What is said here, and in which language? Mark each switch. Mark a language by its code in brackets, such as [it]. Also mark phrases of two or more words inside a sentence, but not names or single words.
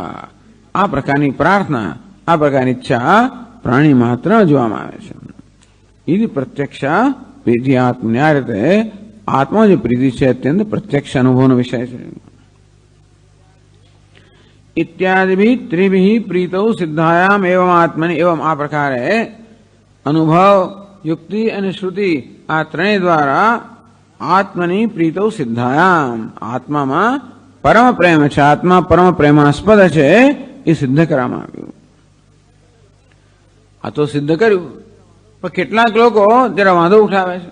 [gu] આ પ્રકારની પ્રાર્થના, આ પ્રકારની ઈચ્છા પ્રાણી માત્ર જોવામાં આવે છે. [sa] એ પ્રત્યક્ષા પ્રીતિ આત્મને. [gu] આ રીતે આત્મા જે પ્રીતિ છે અત્યંત પ્રત્યક્ષ અનુભવનો વિષય છે. [sa] ઇત્યાદિ ત્રિભિ પ્રીતૌ સિદ્ધાયામ એવમ આત્મની. [gu] એવમ આ પ્રકારે અનુભવ, યુક્તિ અને શ્રુતિ આ ત્રણેય દ્વારા [sa] આત્મની પ્રીતૌ સિદ્ધાયામ, [gu] આત્મામાં પરમ પ્રેમ છે, આત્મા પરમ પ્રેમાસ્પદ છે, એ સિદ્ધ કરવામાં આવ્યું. આ તો સિદ્ધ કર્યું, પણ કેટલાક લોકો જરા વાંધો ઉઠાવે છે.